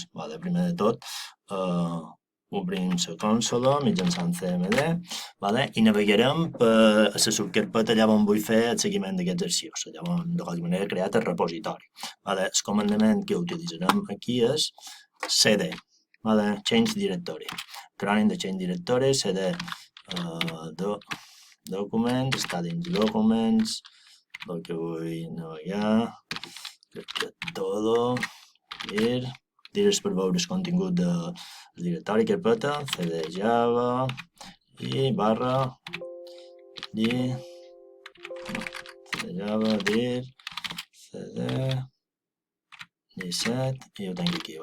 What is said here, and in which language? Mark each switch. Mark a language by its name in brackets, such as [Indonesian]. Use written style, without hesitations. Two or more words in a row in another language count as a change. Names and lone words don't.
[Catalan] Vale, primer de tot, obrim la consola mitjançant cmd, vale, i navegarem per la subcarpeta allà on vull fer el seguiment d'aquests arxius, allà on de qualque manera he creat el repositori. Vale, el comandament que utilitzarem aquí és cd, vale, [English] change directory. Running the change directory, cd documents, starting documents, [Catalan] el que vull navegar, todo, dir és per veure el contingut del directori, carpeta, cd java i barra dir, cd java, dir, cd 17, i ho tinc aquí.